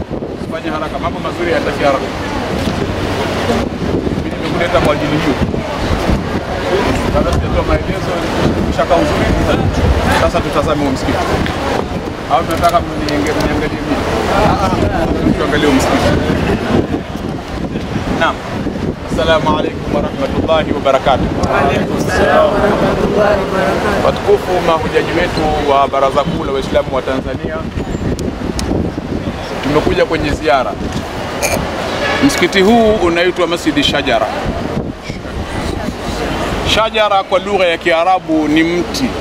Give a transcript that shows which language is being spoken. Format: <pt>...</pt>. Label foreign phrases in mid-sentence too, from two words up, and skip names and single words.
<sw>Fanya haraka, mambo mazuri yataki haraka. Mimi nimekuleta kwa ajili hiyo. Kabla sijatoa maelezo, shaka uzuri. Sasa tutazame huo msikiti. Au tunataka mniangalie mimi? Tuangalie msikiti. Naam.</sw> <ar>السلام عليكم ورحمة الله وبركاته. وعليكم السلام ورحمة الله وبركاته.</ar> <sw>Watukufu mahujaji wetu wa Baraza Kuu la Waislamu wa Tanzania, tumekuja kwenye ziara. Msikiti huu unaitwa Masjid Shajara. Shajara kwa lugha ya Kiarabu ni mti.</sw>